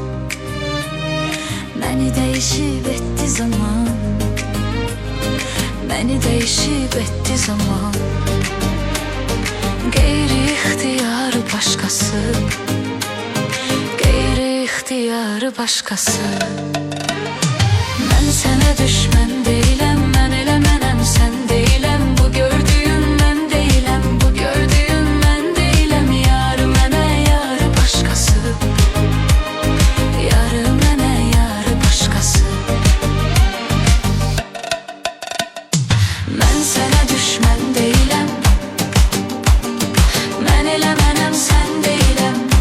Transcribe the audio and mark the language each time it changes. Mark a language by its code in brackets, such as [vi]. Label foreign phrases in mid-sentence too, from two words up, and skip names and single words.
[tr] Beni değişip etti zaman, beni değişip etti zaman. Gayri ihtiyarı başkası, gayri ihtiyarı başkası. Ben sana [az] düşmən deyiləm, mən eləmənəm sən deyiləm. Bu gördüyün mən deyiləm, bu gördüyün mən deyiləm. Yarı mənə, yarı başqası. Yarı mənə, yarı başqası. Mən sənə düşmən deyiləm, mən eləmənəm sən deyiləm.